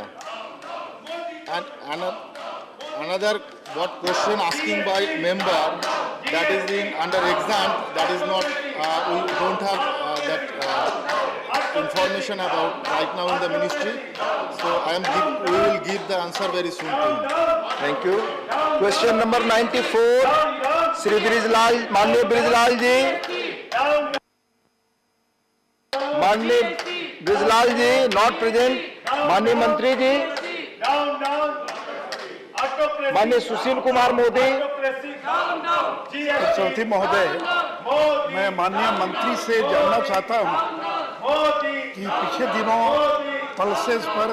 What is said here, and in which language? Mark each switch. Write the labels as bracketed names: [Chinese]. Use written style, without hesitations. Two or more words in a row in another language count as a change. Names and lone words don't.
[English] And another what question asking by member that is in under exam, that is not we don't have that information about right now in the ministry, so we will give the answer very soon to you. Thank you. Question number 94, [Hindi] श्री ब्रिजलाल, माननीय ब्रिजलाल जी, माननीय ब्रिजलाल जी [English] not present, [Hindi] माननीय मंत्री जी, माननीय सुशील कुमार मोदी. चौथी महोदय, मैं माननीय मंत्री से जानना चाहता हूं कि पिछले दिनों पल्सेस पर,